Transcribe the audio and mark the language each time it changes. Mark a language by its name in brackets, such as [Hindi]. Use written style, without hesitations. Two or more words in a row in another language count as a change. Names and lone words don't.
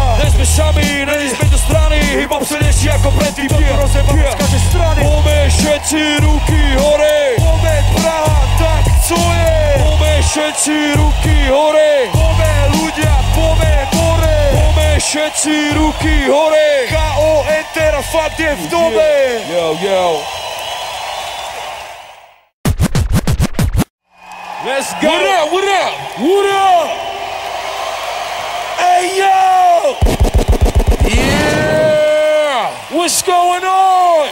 [Slovak] Nie sme sami, není sme do strany. Hip-hop silnejší ako predtým, toto rozjebáme z každej strany. Pome všetci ruky hore, pome Praha, tak co je? Pome všetci ruky hore, pome ľudia, pome more. Pome všetci ruky hore, K.O. Enter a fakt je v dobe. [English] Yo, yo. Let's go! What up, what up? What up? Hey, yo! Yeah! What's going on?